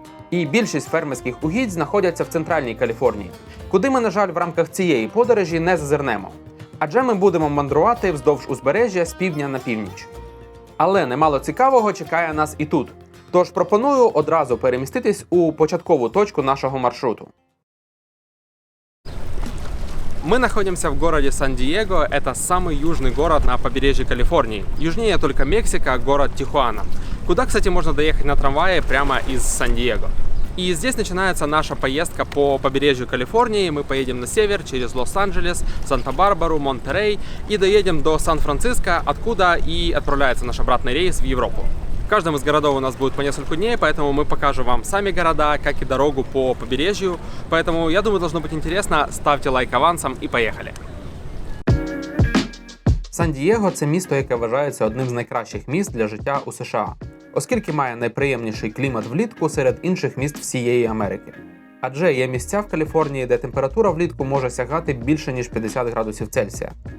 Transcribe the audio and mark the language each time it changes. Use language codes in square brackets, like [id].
[uk] І більшість фермерських угідь знаходяться в центральній Каліфорнії, куди ми, на жаль, в рамках цієї подорожі не зазирнемо. Адже ми будемо мандрувати вздовж узбережжя з півдня на північ. Але немало цікавого чекає нас і тут. Тож пропоную одразу переміститись у початкову точку нашого маршруту. [ru] Мы находимся в городе Сан-Диего. Это самый южный город на побережье Калифорнии. Южнее только Мексика, город Тихуана, куда, кстати, можно доехать на трамвае прямо из Сан-Диего. И здесь начинается наша поездка по побережью Калифорнии. Мы поедем на север через Лос-Анджелес, Санта-Барбару, Монтерей и доедем до Сан-Франциско, откуда и отправляется наш обратный рейс в Европу. В каждом из городов у нас будет по несколько дней, поэтому мы покажем вам сами города, как и дорогу по побережью. Поэтому, я думаю, должно быть интересно. Ставьте лайк авансом и поехали! [uk] Сан-Дієго – це місто, яке вважається одним з найкращих міст для життя у США, оскільки має найприємніший клімат влітку серед інших міст всієї Америки. Адже є місця в Каліфорнії, де температура влітку може сягати більше ніж 50 градусів Цельсія.